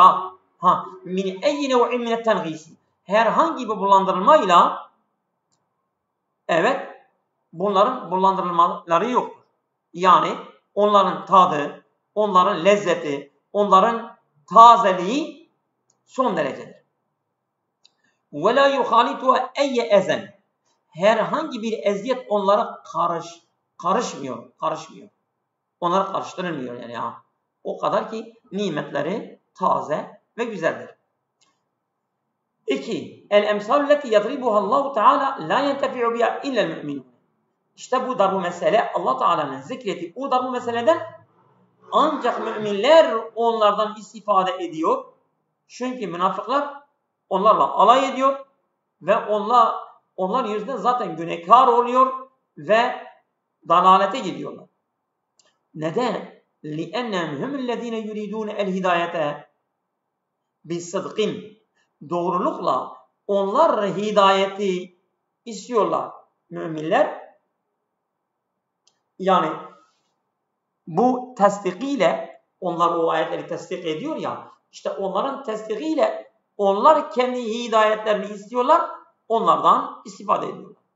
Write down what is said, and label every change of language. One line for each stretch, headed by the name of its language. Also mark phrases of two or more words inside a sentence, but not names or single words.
Arabic: من أي نوع من التنغيص.
Turkish: Herhangi bir bulandırılmayla evet, bunların bulandırılmaları yoktur. Yani onların tadı, onların lezzeti, onların tazeliği son derecedir.
Arabic: وَلَا يُخَالِطُهَا اَيَّ ezen.
Turkish: Herhangi bir eziyet onlara karışmıyor. Onlara karıştırılmıyor yani. O kadar ki nimetleri taze ve güzeldir. 2.
Arabic: الأمثال التي يضربها الله تعالى لا ينتفع بها إلا المؤمنون.
Turkish: İşte bu darbu mesele Allah Teala'nın zikrettiği o darbu meseleden ancak müminler onlardan istifade ediyor. Çünkü münafıklar onlarla alay ediyor ve onlar yüzünden zaten günahkar oluyor ve dalalete gidiyorlar. Neden?
Arabic: لِأَنَّهُمْ هُمُ الَّذ۪ينَ يُرِيدُونَ الْهِدَايَةَ بِالصَّدْقٍ.
Turkish: Doğrulukla onlar hidayeti istiyorlar. Müminler yani bu tasdikiyle onlar o ayetleri tasdik ediyor ya, işte onların tasdikiyle onlar kendi hidayetlerini istiyorlar, onlardan istifade ediyorlar.